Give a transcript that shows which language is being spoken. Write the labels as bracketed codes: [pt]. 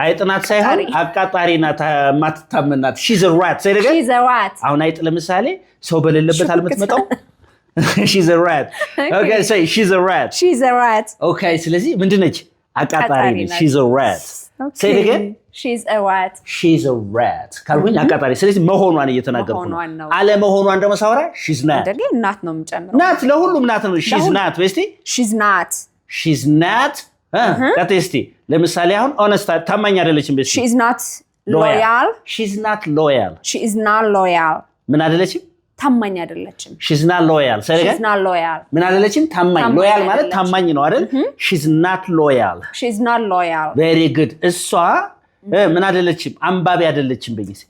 [am] አይጥ ናት ሳይሆን አቃጣሪ ናት ማትታመናት [en] she is a rat she is a rat [am] አሁን አይጥ ለምሳሌ ሰው በሌለበት አልምትመጣው [en] she's a rat okay say she's a rat okay [am] ስለዚህ ምንድነች አቃጣሪ ነች [en] she's a rat say it again she's a rat [am] ካልኩኝ አቃጣሪ ስለዚህ መሆኗን እየተናገርኩ ነው አለ መሆኗን ደግሞ ሳወራ [en] she's not [am] ደግሞ ናት ነው የምጨምረው ናት ለሁሉም ናት ነው she's not በስቲ she's not ከቴስቲ ለምሳሌ አሁን honest ታማኝ አይደለችም በስቲ [en] she is not loyal she is not loyal [am] ምን አይደለችም ታማኝ አይደለችም [en] she's not loyal [am] ምን አይደለችም ታማኝ loyal ማለት ታማኝ ነው አይደል she's not loyal [en] very good [am] እሷ ምን አይደለችም አንባቢ አይደለችም በጊዜ